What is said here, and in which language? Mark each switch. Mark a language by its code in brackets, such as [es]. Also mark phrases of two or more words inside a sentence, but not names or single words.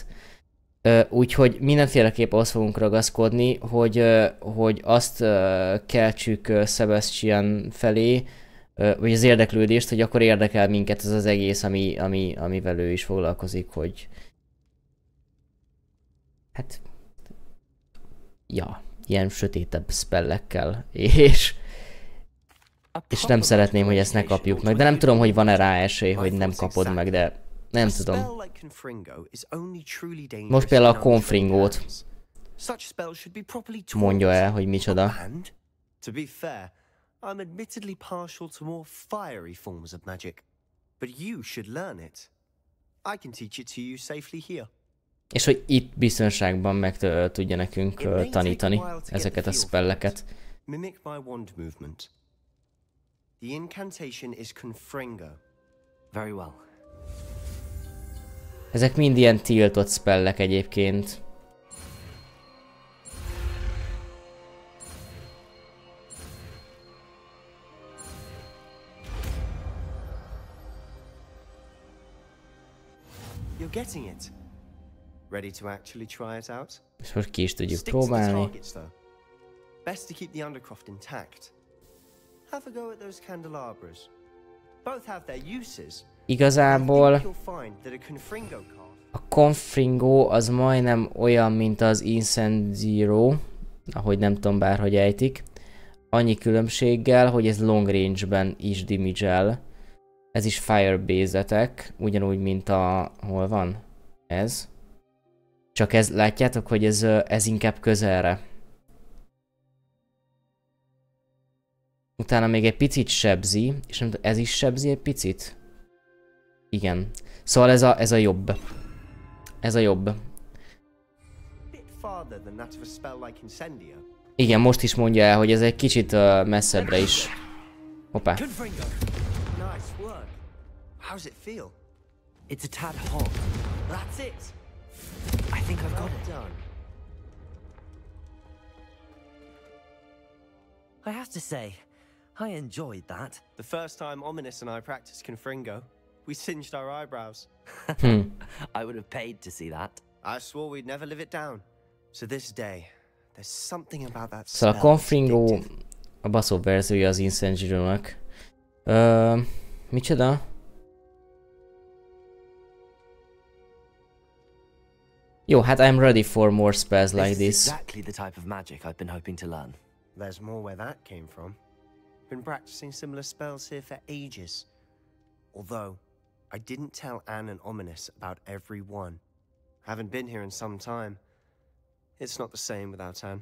[hu] Úgyhogy mindenféleképp azt fogunk ragaszkodni, hogy azt keltsük Sebastian felé, vagy az érdeklődést, hogy akkor érdekel minket ez az egész, amivel ő is foglalkozik, hogy hát ja, ilyen sötétebb spellekkel, és nem szeretném, hogy ezt ne kapjuk meg, de nem tudom, hogy van-e rá esély, hogy nem kapod meg, de nem tudom. Most például a Confringót mondja el, hogy micsoda. [en] To be fair, I'm admittedly partial to more fiery forms of magic, but you should learn it. I can teach it to you safely here. [hu] És hogy itt biztonságban meg tudja nekünk tanítani ezeket a spelleket. [en] Mimic my wand movement. The incantation is Confringo. Very well. [hu] Ezek mind ilyen tiltott spellek egyébként. [en] You're getting it. Ready to actually try it out? És most ki is tudjuk próbálni. Best to keep the Undercroft intact. Have a go at those candelabras. Both have their uses. [hu] Igazából a Confringo az majdnem olyan, mint az Incendiary, ahogy nem tudom bárhogy ejtik. Annyi különbséggel, hogy ez [en] long range- [hu] ben is damage-el. Ez is [en] fire-based attack, [hu] ugyanúgy, mint hol van? Ez. Csak ez, látjátok, hogy ez inkább közelre. Utána még egy picit sebzi, és nem tudom, ez is sebzi egy picit? Igen. Szóval ez a jobb. Ez a jobb. [en] farther than that of a spell like Incendio. [hu] Igen, most is mondja el, hogy ez egy kicsit messzebbre is. Hoppá. [en] Nice work. How's it feel? It's a tad hot. That's it. I think I've got it. Done. I have to say, I enjoyed that. The first time Ominous and I practiced Confringo, we singed our eyebrows. I would have paid to see that. I swore we'd never live it down. So this day, there's something about that [hu] Szóval a [en] spell that's Confringo addictive. [hu] a baszóbb verziója az Incendio-nak. Micsoda? Jó, hát [en] I'm ready for more spells like This is this. exactly the type of magic I've been hoping to learn. There's more where that came from. Been practicing similar spells here for ages. Although, I didn't tell Anne and Ominous about every one. Haven't been here in some time. It's not the same without Anne.